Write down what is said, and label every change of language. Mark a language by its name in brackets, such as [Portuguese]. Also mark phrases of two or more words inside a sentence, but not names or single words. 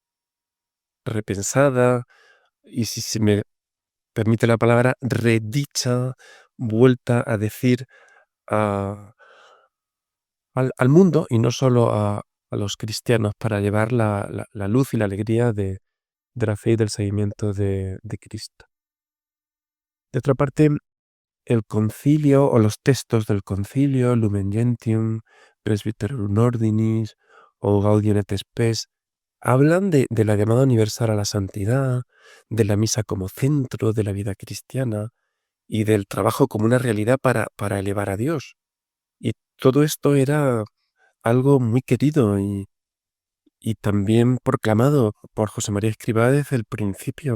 [Spanish] repensada y, si se me permite la palabra, redicha, vuelta a decir al mundo y no solo a los cristianos para llevar la luz y la alegría de la fe y del seguimiento de Cristo. De otra parte, el concilio o los textos del concilio, Lumen Gentium, Presbyterorum Ordinis o Gaudium et Spes, hablan de la llamada universal a la santidad, de la misa como centro de la vida cristiana y del trabajo como una realidad para elevar a Dios. Y todo esto era algo muy querido y también proclamado por José María Escrivá desde el principio.